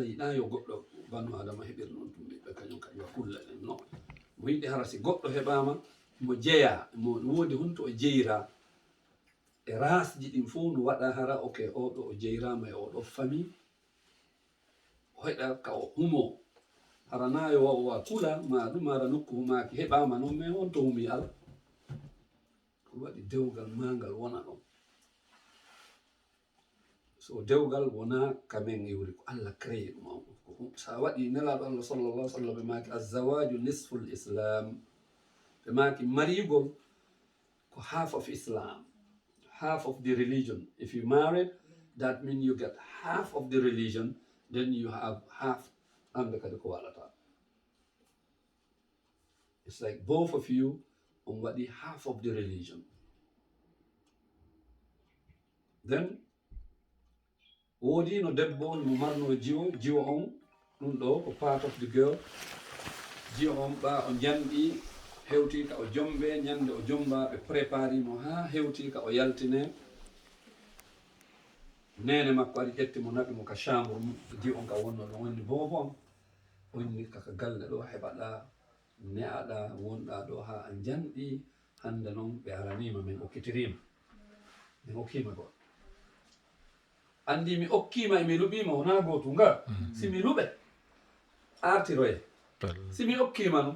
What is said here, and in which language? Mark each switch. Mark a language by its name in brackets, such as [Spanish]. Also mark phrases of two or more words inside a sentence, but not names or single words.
[Fula] yiɗa yo goɗɗo banu adama heɓir noon tum ɓiɓɓe kañum kadi wa kulle ɗen non mo yiɗi hara si goɗɗo heɓama mo jeeya mo woodi honto o jeyra e rasji ɗin fo no waɗa hara ok oɗo o jeyrama e oɗo famille o heɗa ka o humo hara nayo wa'uwa kula ma ɗum hara nokku humaki heɓama noon mais on to humi ala ko waɗi dewgal mangal wona ɗon so dewgal wona kamen iwri ko Allah créé ɗum sa waɗi nelaɗo Allah [Arabic] sallallahu alaihi wa sallam [Fula] ɓe maki [Arabic] azawaju nisful islam [Fula] ɓe maki marigol ko [English] half of Islam, half of the religion. If you married, that means you get half of the religion, then you have half under Kadikualata. It's like both of you on what the half of the religion. [Fula] Then wodi no debbo no marno jiwo on ɗum ɗo ko [English] part of the girl [Fula] jiwo on ɓa o janɗi hewti ka o jombe ñande o jomba ɓe préparé mo ha hewti ka o yaltine nene makko ari ƴetti mo naɓi mo ka chambre jiwo on ka wonno ɗo wonni bobon onni kaka galle ɗo heɓaɗa ne'aɗa wonɗa ɗo ha a janɗi hande noon ɓe aranima min okkitirima min hokkima goɗɗo andi mi okkima emi luɓima wona gotu nga simi luɓe artiroye simi okkima no